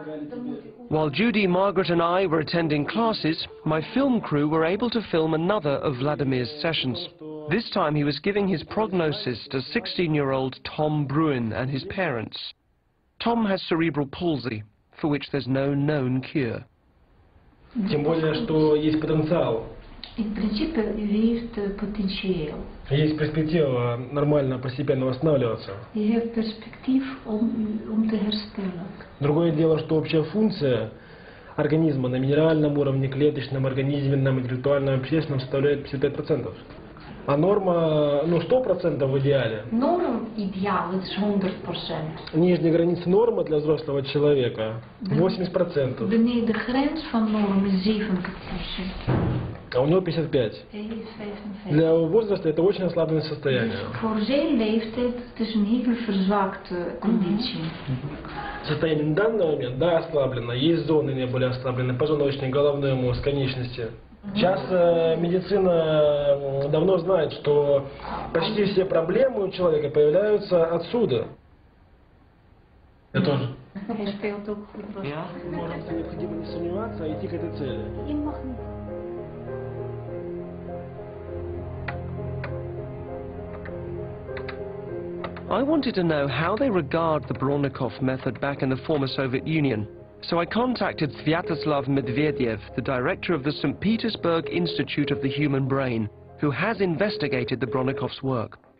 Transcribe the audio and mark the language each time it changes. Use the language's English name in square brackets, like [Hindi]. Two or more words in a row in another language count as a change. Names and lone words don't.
[English] While Judy, Margaret and I were attending classes, my film crew were able to film another of Vladimir's sessions. This time he was giving his prognosis to 16-year-old Tom Bruin and his parents. Tom has cerebral palsy, for which there's no known cure. [Russian] Тем более, что есть потенциал. [Dutch] In principe, u heeft potentieel. [Russian] Есть перспектива нормально, постепенно восстанавливаться. [Dutch] Je hebt perspectief om te herstellen. [Russian] Другое дело, что общая функция организма на минеральном уровне, клеточном, организменном, интеллектуальном, общественном составляет 55%. А норма, 100% в идеале. [Dutch] Norm ideaal is 100%. [Russian] Нижняя граница нормы для взрослого человека 80%. [Dutch] Beneden de grens van norm is 70%. [Russian] А у него 55. [Dutch] Hij heeft 55. [Russian] Для его возраста это очень ослабленное состояние. [Dutch] Dus voor zijn leeftijd het is een heel verzwakte conditie. [Russian] Состояние на данный момент, да, ослаблено. Есть зоны наиболее ослаблены, позвоночник, головной мозг, конечности. Сейчас медицина давно знает, что почти все проблемы у человека появляются отсюда. Я тоже. [Dutch] Hij speelt ook goed. [Russian] Может, необходимо не сомневаться, а идти к этой цели. [Dutch] Je mag niet. [English] I wanted to know how they regard the Bronnikov method back in the former Soviet Union. So I contacted Vyacheslav Medvedev, the director of the St. Petersburg Institute of the Human Brain, who has investigated the Bronnikov's work.